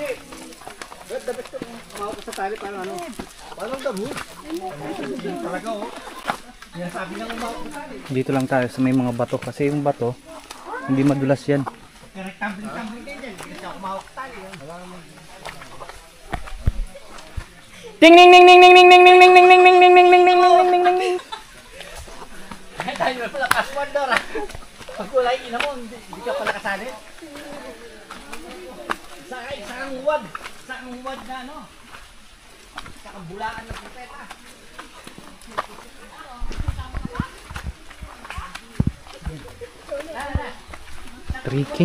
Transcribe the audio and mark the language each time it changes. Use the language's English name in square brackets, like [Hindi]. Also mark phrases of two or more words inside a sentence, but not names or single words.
[Filipino] Dapat mawak sa tali para ano? Parang dabo. Talaga oh. Sabi ng mawak sa tali. Dito lang tayo sa may mga bato kasi yung bato hindi madulas yan. Tumbling kayo dyan. Hindi kasi ako mawak sa tali. Ting ning ning ning ning ning ning ning ning ning ning ning ning ning ning ning ning ning. Tayo na pala password doon ah. Pag kulay ina mo, hindi ka pala kasali. Saan huwad? Saan huwad na ano? Saan bulaan ng pipeta? Tricking.